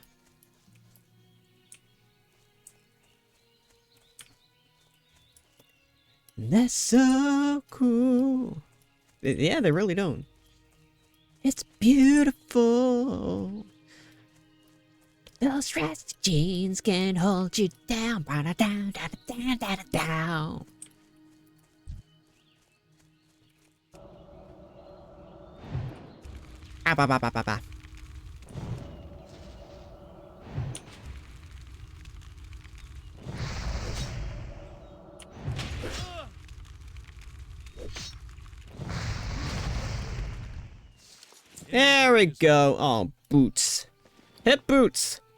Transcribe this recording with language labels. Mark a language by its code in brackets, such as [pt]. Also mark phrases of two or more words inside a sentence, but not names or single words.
[en] That's so cool. Yeah, they really don't. It's beautiful. Those rusty jeans can hold you down. Down, down, down, down, down. Ah, ba, ba, ba, ba, ba. There we go. Oh, boots. Hip boots.